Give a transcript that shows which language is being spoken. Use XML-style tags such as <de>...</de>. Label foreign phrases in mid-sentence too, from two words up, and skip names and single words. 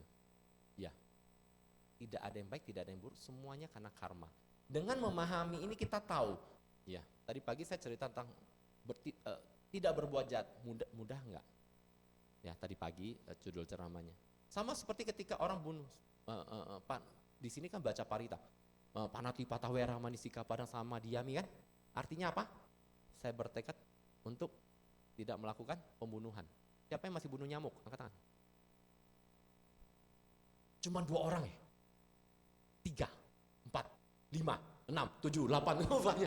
<id>Ya, tidak ada yang baik, tidak ada yang buruk, semuanya karena karma. Dengan memahami ini kita tahu, ya tadi pagi saya cerita tentang tidak berbuat jahat, mudah enggak? Ya tadi pagi judul ceramahnya. Sama seperti ketika orang bunuh, di sini kan baca parita,</id> <pi>panati patawera manisika padang sama diami</pi> <id>kan? Artinya apa? Saya bertekad untuk tidak melakukan pembunuhan. Siapa yang masih bunuh nyamuk? Angkat tangan. Cuma 2 orang ya? 3, 4, 5, 6, 7, 8, banyak.</id>